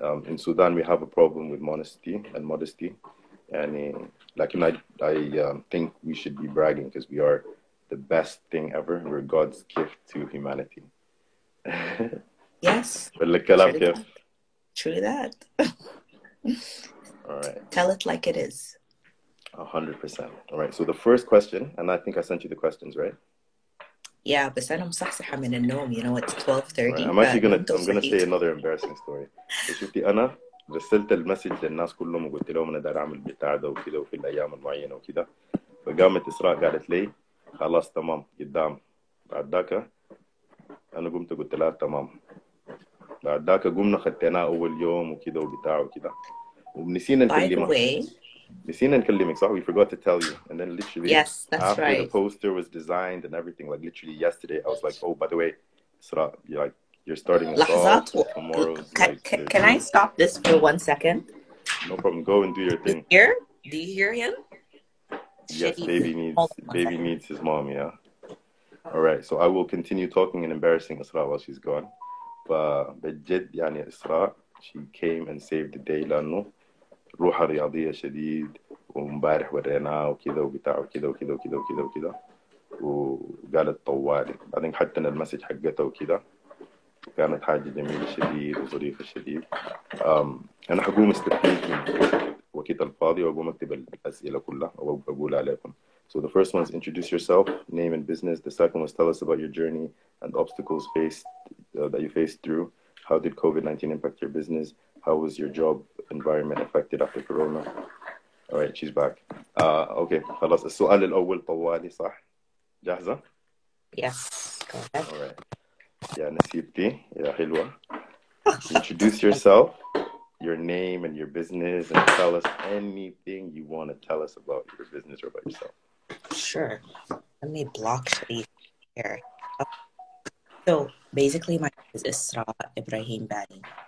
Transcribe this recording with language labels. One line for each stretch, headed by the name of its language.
English: In Sudan, we have a problem with modesty. And I think we should be bragging because we are the best thing ever. We're God's gift to humanity. Yes.
Arabic: بالكلام كيف؟
English: True that. All right. Tell it like it is. 100%. All right. So the first question, and I think I sent you the questions, right?
Arabic: Yeah, بس أنا مصحصحة من النوم.
English: You know, it's 12:30. Right. I'm gonna say another embarrassing story.
Arabic: شفتي أنا رسلت المسج للناس كلهم وقلت لهم أنا داير أعمل بتاع ده وكده وفي الأيام المعينة وكده، فقامت إسراء قالت لي خلاص تمام قدام. بعد ذاك أنا قمت قلت لها تمام. بعد ذاك قمنا خديناه أول يوم وكده وبتاع وكده ونسينا نكلمها.
English: By the way,
Arabic: نسينا نكلمك صح?
English: We forgot to tell you. And then literally yes, that's after right. the poster was designed and everything, like literally yesterday, I was like, oh, by the way, Isra, you're starting us
Arabic: لحظات.
English: off. Tomorrow's Can I stop this for 1 second? No problem. Go and do your thing. Do you hear him? Yes, baby needs his mom, yeah. All right, so I will continue talking and embarrassing Isra while she's gone.
Arabic: فبجد يعني إسراء,
English: she came and saved the day
Arabic: لأنه روحها رياضية شديد، ومبارح وريناها وكذا وبتاع وكذا وكذا وكذا وكذا وكذا، وقالت طوالي. بعدين حتى المسج حقتها وكذا كانت حاجة جميلة شديد وظريفة شديد. أنا حقوم استفيد من وقت الفاضي وأقوم أكتب الأسئلة كلها وأقول عليكم.
English: So the first one is introduce yourself, name and business. The second was tell us about your journey and obstacles that you faced through. How did COVID-19 impact your business? How was your job environment affected after Corona? All right, she's back.
Arabic: Okay, خلاص السؤال الأول طوالي صح؟ جاهزة؟
English: Yes, go ahead.
Arabic: All right. يا نسيبتي يا حلوة.
English: Introduce yourself, your name and your business, and tell us anything you want to tell us about your business or about yourself. Sure. Let me block Sharif here. So basically, my name is Isra Ibrahim Bani.